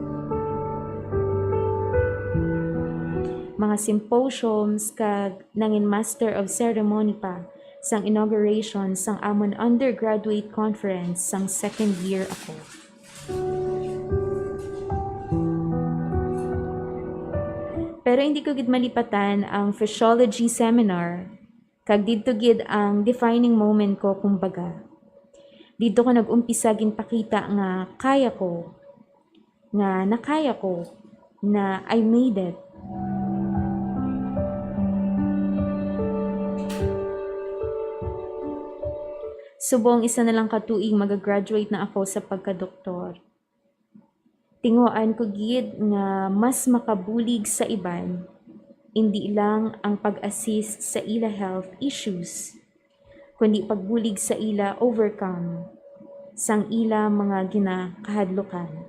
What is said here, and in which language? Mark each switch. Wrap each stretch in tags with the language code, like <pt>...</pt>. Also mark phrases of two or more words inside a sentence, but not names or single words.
<hil>Mga symposiums kag nangin</hil> <en>Master of Ceremony</en> <hil>pa sang inauguration sang amon</hil> <en>undergraduate conference</en> <hil>sang</hil> <en>second year</en> <hil>ako. Pero hindi ko gid malipatan ang</hil> <en>physiology seminar</en> <hil>kag didto gid ang</hil> <en>defining moment</en> <hil>ko kumbaga. Dito ko nag-umpisa ginpakita nga kaya ko, nga nakaya ko, na</hil> <en>I made it.</en> <hil>Subong isa na lang katuig mag-graduate na ako sa pagka-doktor. Tinguan ko gid nga mas makabulig sa iban, hindi lang ang pag-assist sa ila</hil> <en>health issues,</en> <hil>kundi pagbulig sa ila overcome sang ila mga ginakahadlukan.</hil>